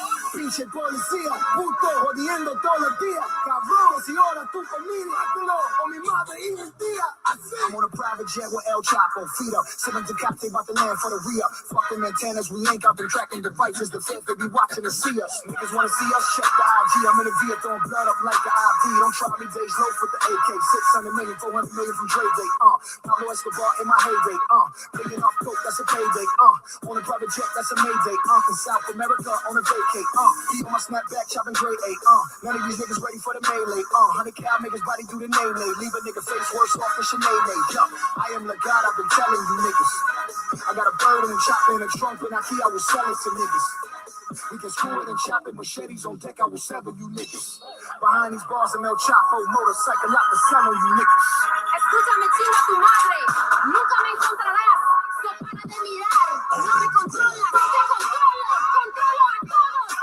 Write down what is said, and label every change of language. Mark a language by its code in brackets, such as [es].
[es] Pinche policía, puto, jodiendo todos los días. Cabrón, si ahora tu familia, o mi madre y mi tía. [en] I'm on a private jet with El Chapo, feet up. Sipping Tecate about the land for the re-up. Fuck them antennas, we ain't got them tracking devices. The feds, they be watching to see us. Niggas wanna see us, check the IG. I'm in the V, throwing blood up like the IV. Don't try me days low with the AK. 600 million, 400 million from Dre Day. Pablo Escobar in my heyday. Picking off coke, that's a payday. On a private jet, that's a mayday. In South America, on a vacate. He on my snapback, chopping grade A. None of these niggas ready for the melee. 100 cal make his body do the nay-nay. Leave a nigga face worse off than Sinead. I am the God, I've been telling you niggas. I got a bird and a chopper in a trunk, and I will sell it to niggas. We can screw it and chop it, machetes on deck, I will sever you niggas. Behind these bars, I'm El Chapo, motorcycle out the sun on you niggas. [es] Escúchame, chinga tu madre, nunca me encontrarás. No para de mirar, no me controlas, te controlo a todos.